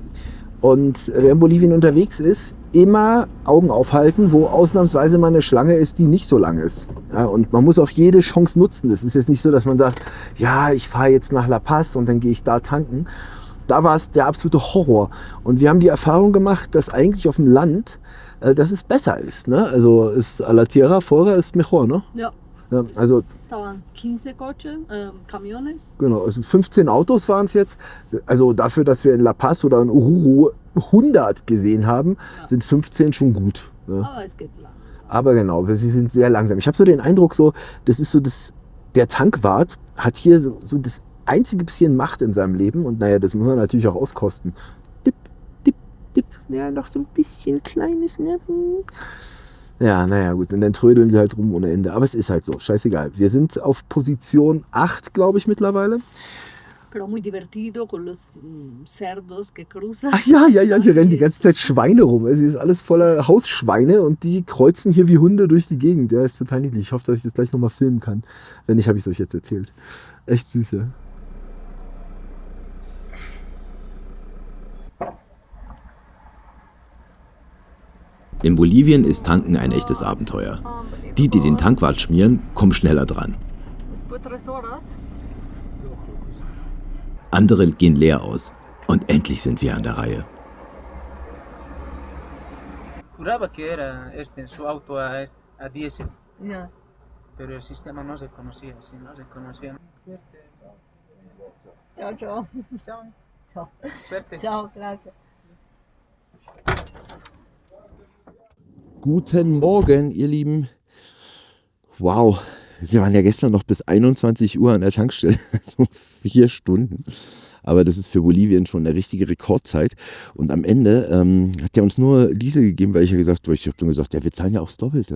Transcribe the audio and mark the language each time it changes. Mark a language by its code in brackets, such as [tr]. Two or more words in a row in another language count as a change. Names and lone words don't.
[de] Und wer in Bolivien unterwegs ist, immer Augen aufhalten, wo ausnahmsweise mal eine Schlange ist, die nicht so lang ist. Ja, und man muss auch jede Chance nutzen. Es ist jetzt nicht so, dass man sagt, ja, ich fahre jetzt nach La Paz und dann gehe ich da tanken. Da war es der absolute Horror. Und wir haben die Erfahrung gemacht, dass eigentlich auf dem Land, dass es besser ist. Ne? Also ist [es] a la tierra fuera [de] ist mejor, ne? Ja. Ja, also [es] Estaban 15 camiones. [de] Genau, also 15 Autos waren es jetzt. Also dafür, dass wir in La Paz oder in Oruro 100 gesehen haben, sind 15 schon gut. Ne? Aber es geht lang. Aber genau, sie sind sehr langsam. Ich habe so den Eindruck, so, das ist so der Tankwart hat hier so das einzige bisschen Macht in seinem Leben. Und naja, das muss man natürlich auch auskosten. Dip, dip, dip. Ja, noch so ein bisschen kleines, ne? Ja, naja, gut. Und dann trödeln sie halt rum ohne Ende. Aber es ist halt so, scheißegal. Wir sind auf Position 8, glaube ich, mittlerweile. [es] Pero muy divertido con los cerdos que cruzan. [de] Ach ja, hier rennen die ganze Zeit Schweine rum. Es ist alles voller Hausschweine und die kreuzen hier wie Hunde durch die Gegend. Ja, ist total niedlich. Ich hoffe, dass ich das gleich nochmal filmen kann. Wenn nicht, habe ich es euch jetzt erzählt. Echt süß, ja. In Bolivien ist Tanken ein echtes Abenteuer. Die den Tankwart schmieren, kommen schneller dran. Andere gehen leer aus. Und endlich sind wir an der Reihe. [es] Juraba que era su auto a diésel, Ya. pero el sistema no se conocía, si no se conocía. Suerte. Chao, chao. Chao. Chao. Suerte. Chao, gracias. [de] Guten Morgen, ihr Lieben. Wow, wir waren ja gestern noch bis 21 Uhr an der Tankstelle, so 4 Stunden. Aber das ist für Bolivien schon eine richtige Rekordzeit. Und am Ende hat er uns nur Diesel gegeben, weil ich habe dann gesagt, ja, wir zahlen ja auch das Doppelte.